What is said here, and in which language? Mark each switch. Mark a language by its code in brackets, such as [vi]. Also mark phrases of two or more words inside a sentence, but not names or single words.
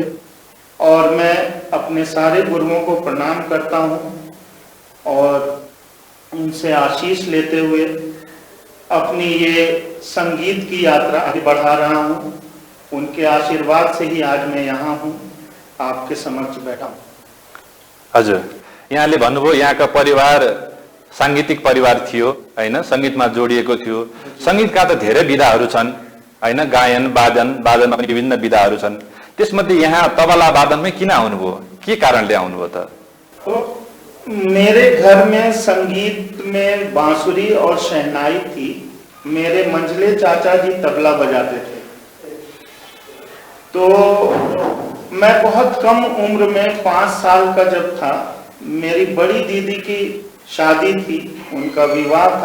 [hi] और मैं अपने सारे गुरुओं को प्रणाम करता हूँ और उनसे आशीष लेते हुए अपनी ये संगीत की यात्रा आगे बढ़ा रहा हूँ। उनके आशीर्वाद से ही आज मैं यहाँ हूँ, आपके समक्ष बैठा हूँ। [ne] हजुर, यहाँले भन्नुभयो यहाँका परिवार सांगीतिक परिवार थियो हैन, संगीतमा जोडिएको थियो। संगीतका त धेरै विधाहरू छन् हैन, गायन वादनमा पनि विभिन्न विधाहरू छन्। त्यसमध्ये यहाँ तबला वादनमै किन आउनुभयो, के कारणले आउनुभयो त? [hi] मेरे घर में संगीत में बांसुरी और शहनाई थी। मेरे मंझले चाचा जी तबला बजाते थे। तो मैं बहुत कम उम्र में 5 साल का जब था, मेरी बड़ी दीदी की शादी थी, उनका विवाह था।